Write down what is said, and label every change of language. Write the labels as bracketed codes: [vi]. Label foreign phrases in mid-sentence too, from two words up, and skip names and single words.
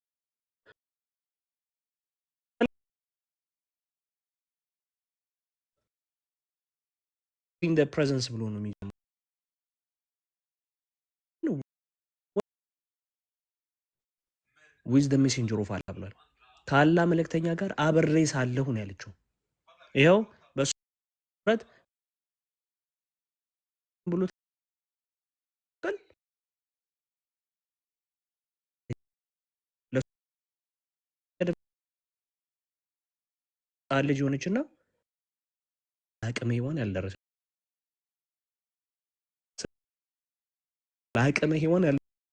[en] in the presence [am] ብሎ ነው የሚጀምረው። [en] with the messenger of Allah [am] ብሏል። ከአላህ መልእክተኛ ጋር አብሬ ሳለሁ ነው ያለችው። ይኸው በሱ መሰረት ብሎ ልጅ የሆነችና ለአቅመ ሔዋን ያልደረሰ ለአቅመ ሔዋን ያል